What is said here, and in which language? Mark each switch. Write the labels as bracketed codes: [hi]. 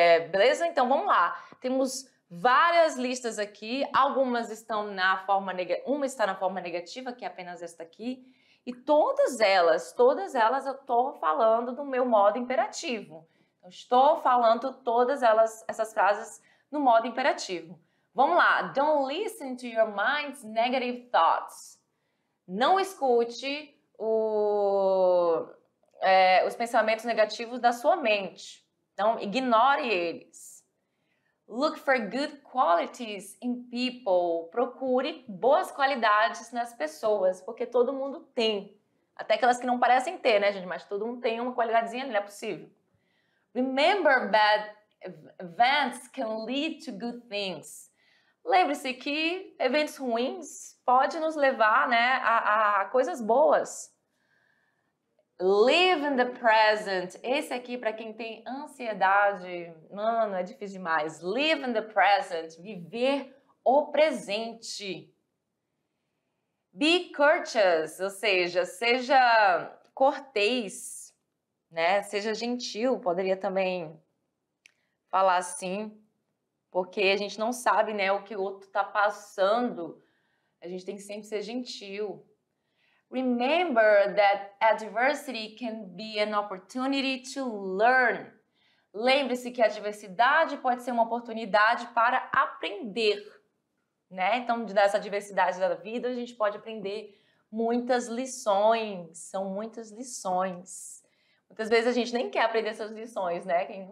[pt] Beleza? Então vamos lá. Temos várias listas aqui, algumas estão na forma negativa, uma está na forma negativa, que é apenas esta aqui, e todas elas eu estou falando do meu modo imperativo. Eu estou falando todas essas frases no modo imperativo. Vamos lá. [en] Don't listen to your mind's negative thoughts. [pt] Não escute os pensamentos negativos da sua mente. Então, ignore eles. [en] Look for good qualities in people. [pt] Procure boas qualidades nas pessoas, porque todo mundo tem. Até aquelas que não parecem ter, né, gente? Mas todo mundo tem uma qualidadezinha ali, não é possível. [en] Remember, bad events can lead to good things. [pt] Lembre-se que eventos ruins podem nos levar, né, a coisas boas. [en] Live in the present. [pt] Esse aqui, para quem tem ansiedade, mano, é difícil demais. [en] Live in the present. [pt] Viver o presente. [en] Be courteous, [pt] ou seja, seja cortês, né? Seja gentil, poderia também falar assim, porque a gente não sabe, né, o que o outro está passando. A gente tem que sempre ser gentil. [en] Remember that adversity can be an opportunity to learn. [pt] Lembre-se que a adversidade pode ser uma oportunidade para aprender, né? Então, dessa diversidade da vida, a gente pode aprender muitas lições. São muitas lições. Muitas vezes a gente nem quer aprender essas lições, né?